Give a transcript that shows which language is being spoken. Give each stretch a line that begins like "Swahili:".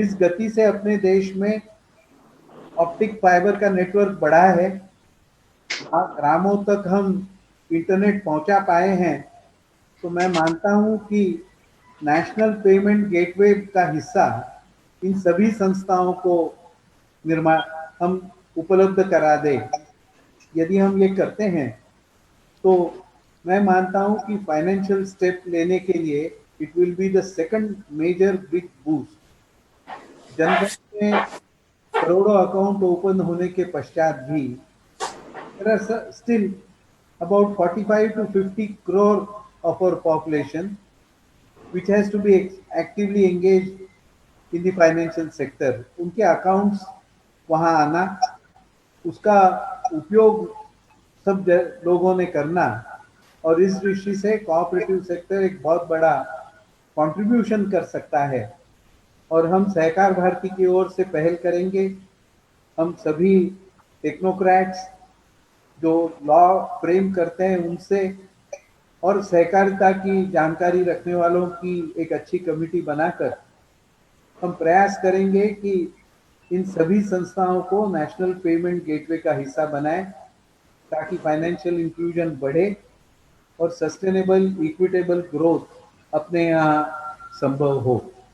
Hindi: इस गति से अपने देश में ऑप्टिक फाइबर का नेटवर्क बढ़ा है, ग्रामों तक हम इंटरनेट पहुंचा पाए हैं, तो मैं मानता हूं कि नेशनल पेमेंट गेटवे का हिस्सा इन सभी संस्थाओं को निर्माण हम उपलब्ध करा दें। यदि हम ये करते हैं तो मैं मानता हूं कि फाइनेंशियल स्टेप लेने के लिए
English: It will be the second major big boost.
Hindi: Jan Dhan में करोड़ों अकाउंट ओपन होने के पश्चात भी
English: there are still about 45 to 50 crore of our population which has to be actively engaged in the financial sector।
Hindi: उनके अकाउंट्स वहां आना, उसका उपयोग सब लोगों ने करना, और इस दृष्टि से कोऑपरेटिव सेक्टर एक बहुत बड़ा कंट्रीब्यूशन कर सकता है। और हम सहकार भारती की ओर से पहल करेंगे। हम सभी टेक्नोक्रेट्स जो लॉ फ्रेम करते हैं उनसे और सहकारिता की जानकारी रखने वालों की एक अच्छी कमेटी बनाकर हम प्रयास करेंगे कि इन सभी संस्थाओं को नेशनल पेमेंट गेटवे का हिस्सा बनाएं, ताकि फाइनेंशियल इंक्लूजन बढ़े और सस्टेनेबल इक्विटेबल ग्रोथ अपने यहाँ संभव हो।